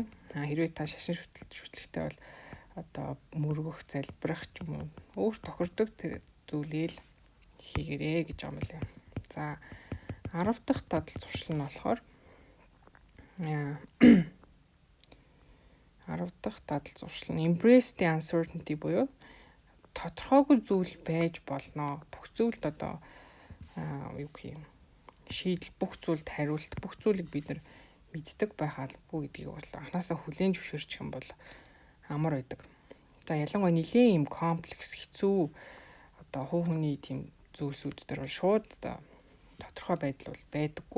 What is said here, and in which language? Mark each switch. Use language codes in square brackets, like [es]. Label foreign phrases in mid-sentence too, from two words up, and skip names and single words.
[mn] Хэрвээ та шашин шүтлэгтэй бол одоо мөргөх, залбирах ч юм уу өөр тохирдог тэр зүйлээ л хийгэрээ гэж юм лээ. За 10 дахь дадал зуршил нь болохоор 10 дахь дадал зуршил нь [en] embrace the uncertainty [mn] буюу тодорхойгүй зүйл байж болно. Бүх зүйлд одоо юу гэх юм шийдэл бүх зүйлд хариулт бүх зүйлийг бид нар мэддэг байх албагүй гэдгийг бол анханасаа хүлээн зөвшөөрчих юм бол амар байдаг. За ялангуяа нэлийн юм комплекс хэцүү одоо хувь хүний тийм зүйлсүүд дээр бол шууд одоо тодорхой байдал бол байдаггүй.